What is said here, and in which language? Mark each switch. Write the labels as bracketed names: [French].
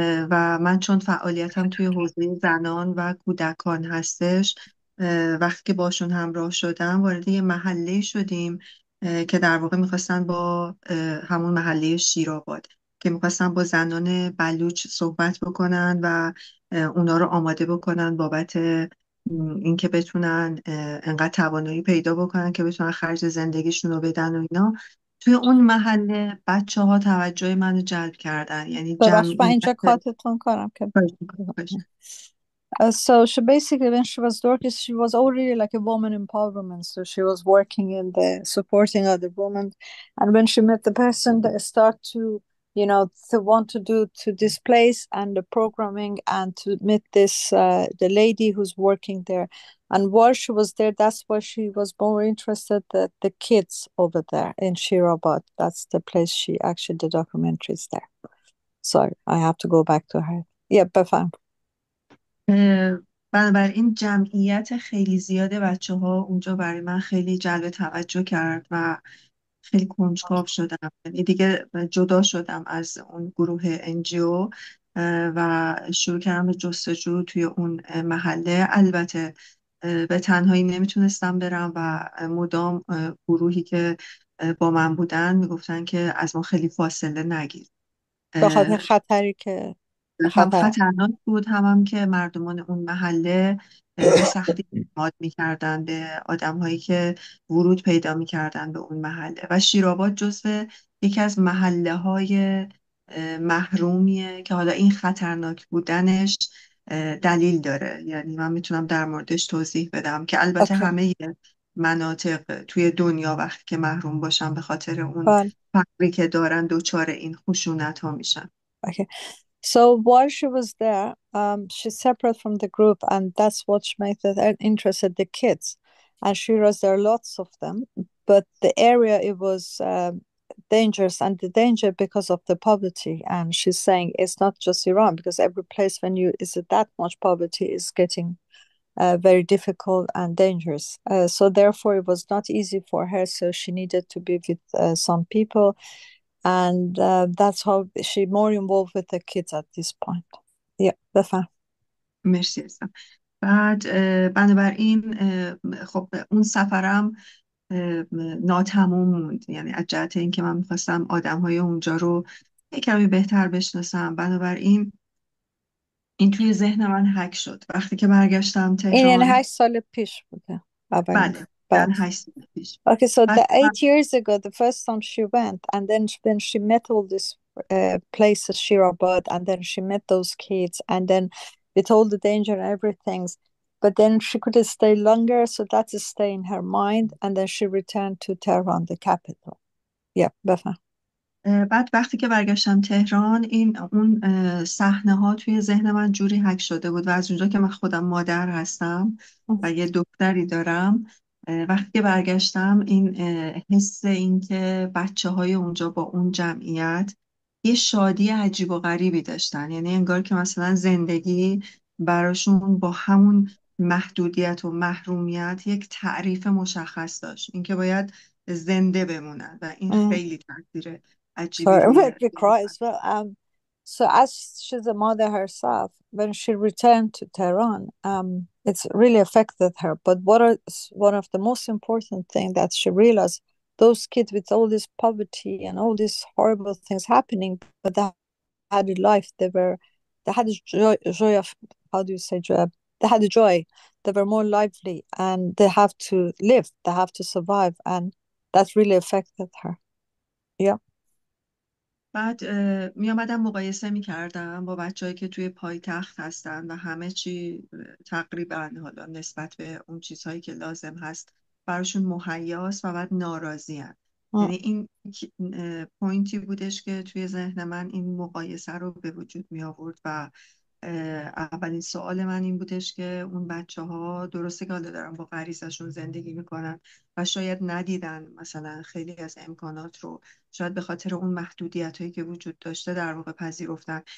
[Persian] و من چون فعالیتم توی حوزه زنان و کودکان هستش، وقتی که باشون همراه شدم وارد یه محله شدیم که در واقع میخواستن با همون محله شیرآباد که میخواستن با زنان بلوچ صحبت بکنن و اونا رو آماده بکنن بابت اینکه بتونن انقدر توانایی پیدا بکنن که بتونن خرج زندگیشون رو بدن و اینا. توی اون محله بچه ها توجه منو جلب کردن، یعنی ببخش من اینجا کاتتون کنم که [English] so she basically when she was working she was already like a woman empowerment, so she was working in the supporting other women, and when she met the person they start to to want to do to this place and the programming and to meet this the lady who's working there, and while she was there that's why she was more interested that the kids over there in Shirabad, that's the place she actually the documentary is there. Sorry, I have to go back to her. [Persian] Yeah, بفهم. بنابراین جمعیت خیلی زیاد بچه ها اونجا برای من خیلی جلب توجه کرد و خیلی کنجکاو شدم، یعنی دیگه جدا شدم از اون گروه انجیو و شروع کردم به جستجو توی اون محله. البته به تنهایی نمیتونستم برم و مدام گروهی که با من بودن میگفتن که از ما خیلی فاصله نگیر، به خاطر خطری که هم خطرناک بود هم که مردمان اون محله به سختی اعتماد میکردن به آدم‌هایی که ورود پیدا میکردن به اون محله و شیرآباد جزو یکی از محله‌های محرومیه که حالا این خطرناک بودنش دلیل داره، یعنی من میتونم در موردش توضیح بدم که البته همه مناطق توی دنیا وقتی که محروم باشن به خاطر اون فقری که دارن دچار این خشونت ها میشن. [English] Okay. So while she was there, she's separate from the group, and that's what made her interested the kids. And she was there, lots of them. but the area it was dangerous, and the danger because of the poverty. And she's saying it's not just Iran, because every place when you is that much poverty is getting very difficult and dangerous. So therefore, it was not easy for her. So she needed to be with some people, and that's how she more involved with the kids at this point. [Persian] Yeah, بفهم. مرسی عزیزم. بعد بنابراین خب اون سفرم ناتمام موند، یعنی از جهت اینکه من میخواستم آدمهای اونجا رو یک کمی بهتر بشناسم. بنابراین این توی ذهن من حک شد. وقتی که برگشتم این یعنی تهران، 8 سال پیش بوده اولین بله بعد. یعنی 8 سال پیش. [English] Okay, so [Persian] بعد [English] the 8 years ago, the first time she went, and then she met all these places, Shirabad, and then she met those kids, and then with all the danger and everything, but then she couldn't stay longer, so that is stay in her mind, and then she returned to Tehran, the capital. [Persian] Yeah, بفهم. بعد وقتی که برگشتم تهران، اون صحنه ها توی ذهن من جوری حک شده بود و از اونجا که من خودم مادر هستم و یه دختری دارم، وقتی که برگشتم این حس این که بچه های اونجا با اون جمعیت یه شادی عجیب و غریبی داشتن، یعنی انگار که مثلا زندگی براشون با همون محدودیت و محرومیت یک تعریف مشخص داشت، اینکه باید زنده بمونن و این خیلی تاثیر عجیبی [English] Sorry, I [Persian] روی [English] made me cry as well. So as she's a mother herself, when she returned to Tehran, it's really affected her. But what is one of the most important thing that she realized, those kids with all this poverty and all these horrible things happening, but they had a life. They had a joy of, how do you say joy? They had a joy. They were more lively, and they have to live. They have to survive, and that really affected her. Yeah. [Persian] بعد می آمدم مقایسه می کردم با بچه‌هایی که توی پایتخت هستن و همه چی تقریبا حالا نسبت به اون چیزهایی که لازم هست براشون مهیاست و بعد ناراضی هست. یعنی این پوینتی بودش که توی ذهن من این مقایسه رو به وجود می آورد و اولین سوال من این بودش که اون بچه‌ها درسته که حالا دارن با غریزشون زندگی میکنن و شاید ندیدن مثلا خیلی از امکانات رو، شاید به خاطر اون محدودیت هایی که وجود داشته در واقع پذیرفتن.